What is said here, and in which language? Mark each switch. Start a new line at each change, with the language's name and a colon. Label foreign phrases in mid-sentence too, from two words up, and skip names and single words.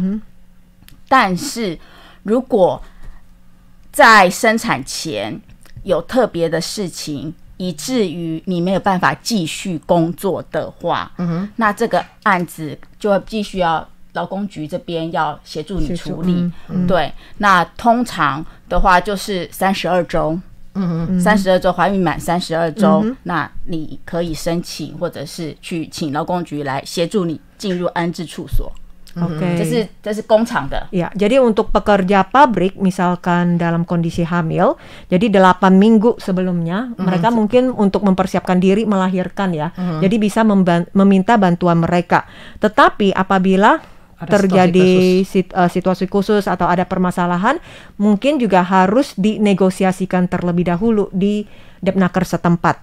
Chinese: 但是如果在生产前有特别的事情，以至于你没有办法继续工作的话，那这个案子就会继续要劳工局这边要协助你处理。对，那通常的话就是32周。32周怀孕满32周，那你可以申请或者是去请劳工局来协助你进入安置处所。
Indonesian: Oke.
Chinese: 这是工厂的。
Indonesian: Ya, jadi untuk pekerja pabrik misalkan dalam kondisi hamil, jadi 8 minggu sebelumnya mereka mungkin untuk mempersiapkan diri melahirkan ya. Jadi bisa meminta bantuan mereka. Tetapi apabila terjadi situasi khusus atau ada permasalahan, mungkin juga harus dinegosiasikan terlebih dahulu di Depnaker setempat.